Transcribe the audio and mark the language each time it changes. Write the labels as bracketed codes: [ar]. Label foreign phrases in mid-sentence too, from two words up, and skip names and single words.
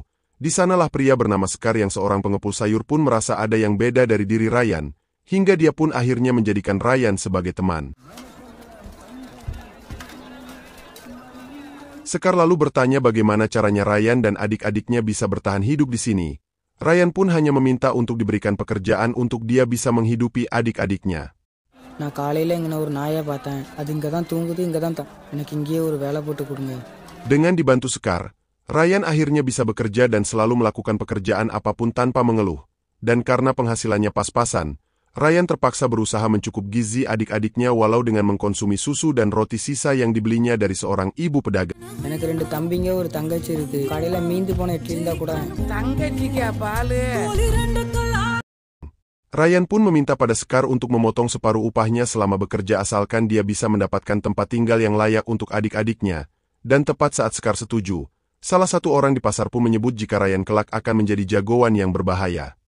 [id] Di sanalah pria bernama Sekar yang seorang pengepul sayur pun merasa ada yang beda dari diri Ryan, hingga dia pun akhirnya menjadikan Ryan sebagai teman. Sekar lalu bertanya bagaimana caranya Ryan dan adik-adiknya bisa bertahan hidup di sini. Ryan pun hanya meminta untuk diberikan pekerjaan untuk dia bisa menghidupi adik-adiknya. [ta] நான் காலையில இங்க ஒரு நாயை பார்த்தேன். அது இங்க தான் தூங்குது, இங்க தான் எனக்கு இங்கேயே ஒரு வேலை போட்டு கொடுங்க. [id] Dengan dibantu Sekar, Ryan akhirnya bisa bekerja dan selalu melakukan pekerjaan apapun tanpa mengeluh. Dan karena penghasilannya pas-pasan, Ryan terpaksa berusaha mencukup gizi adik-adiknya walau dengan mengkonsumi susu dan roti sisa yang dibelinya dari seorang ibu pedagang. [ta] எனக்கு 2 தம்பிங்க ஒரு தங்கச்சி இருக்கு. கடையில மீந்து போன இட்லி இருந்தா கூட தங்கச்சிக்கு பால். [id] Ryan pun meminta pada Sekar untuk memotong separuh upahnya selama bekerja asalkan dia bisa mendapatkan tempat tinggal yang layak untuk adik-adiknya. Dan tepat saat Sekar setuju, salah satu orang di pasar pun menyebut jika Ryan kelak akan menjadi jagoan yang berbahaya.